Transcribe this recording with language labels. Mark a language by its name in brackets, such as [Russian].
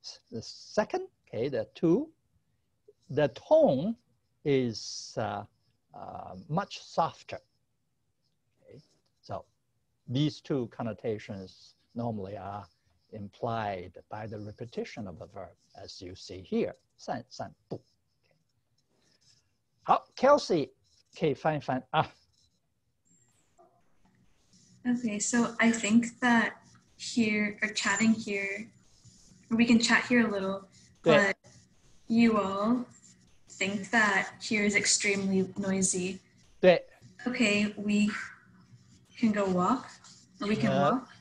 [English] The second, okay, the 2, the tone is much softer. Okay, so these 2 connotations normally are implied by the repetition of the verb, as you see here. [Chinese] 散步. [English] Okay. [Chinese] Kelsey, 可以翻一翻啊。 [English] Okay, so I think that here, or chatting here, we can chat here a little, but you all think that here is extremely noisy. [Chinese] 对。 [English] Okay, we can go walk, or we can walk.